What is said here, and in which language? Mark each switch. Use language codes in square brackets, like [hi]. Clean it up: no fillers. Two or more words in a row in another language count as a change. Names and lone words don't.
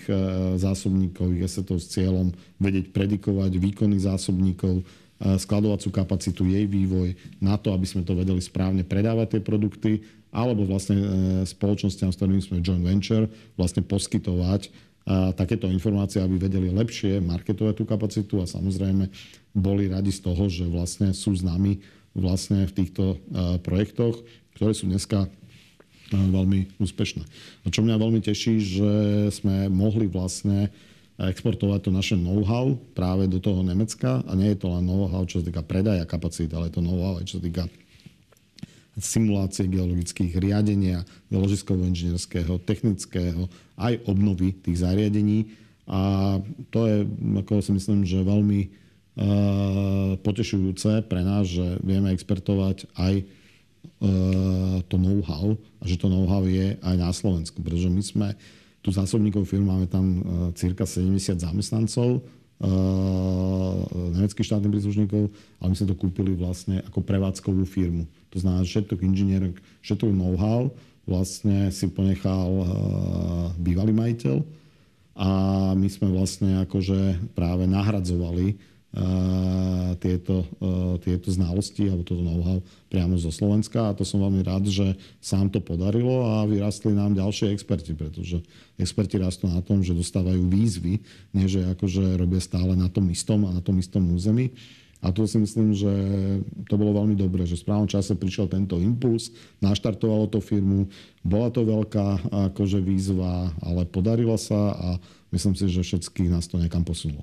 [sk] zásobníkových asetov s cieľom vedieť predikovať výkony zásobníkov, skladovacú kapacitu, jej vývoj, na to, aby sme to vedeli správne predávať tie produkty, alebo vlastne spoločnostiam, s ktorými sme [en] joint venture, [sk] vlastne poskytovať takéto informácie, aby vedeli lepšie marketovať tú kapacitu a samozrejme boli radi z toho, že vlastne sú s nami vlastne v týchto projektoch, ktoré sú dneska veľmi úspešné. A čo mňa veľmi teší, že sme mohli vlastne exportovať to naše know-how práve do toho Nemecka. A nie je to len know-how, čo sa týka predaja kapacít, ale je to know-how aj čo sa týka simulácie geologických, riadenia geologického, technického, aj obnovy tých zariadení. A to je, ako si myslím, že veľmi potešujúce pre nás, že vieme exportovať aj to know-how a že to know-how je aj na Slovensku. Pretože my sme tu zásobníkovú firmu, máme tam cirka 70 zamestnancov, nemeckých štátnych príslušníkov, ale my sme to kúpili vlastne ako prevádzkovú firmu. To znamená, že všetok inžinierok, všetok know-how vlastne si ponechal bývalý majiteľ a my sme vlastne akože práve nahradzovali tieto znalosti alebo toto know-how priamo zo Slovenska a to som veľmi rád, že sa nám to podarilo a vyrastli nám ďalšie experti, pretože experti rastú na tom, že dostávajú výzvy, nie že akože robia stále na tom istom a na tom istom území. A to si myslím, že to bolo veľmi dobré, že v správnom čase prišiel tento impuls, naštartovalo to firmu, bola to veľká akože výzva, ale podarilo sa a myslím si, že všetkých nás to niekam posunulo.